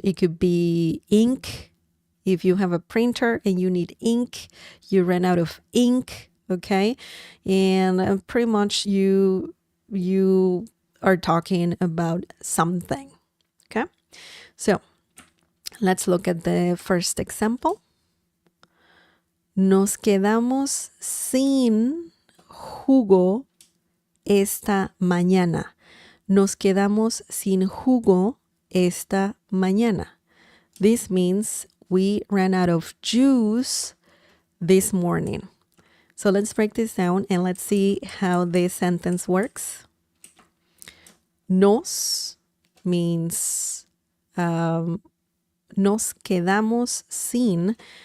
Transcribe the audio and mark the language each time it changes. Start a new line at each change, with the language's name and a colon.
English: It could be ink. If you have a printer and you need ink, you ran out of ink, okay? And pretty much you are talking about something, okay? So let's look at the first example.
Spanish: Nos quedamos sin jugo esta mañana. Nos quedamos sin jugo esta mañana.
English: This means we ran out of juice this morning. So let's break this down and let's see how this sentence works. Nos means nos quedamos sin.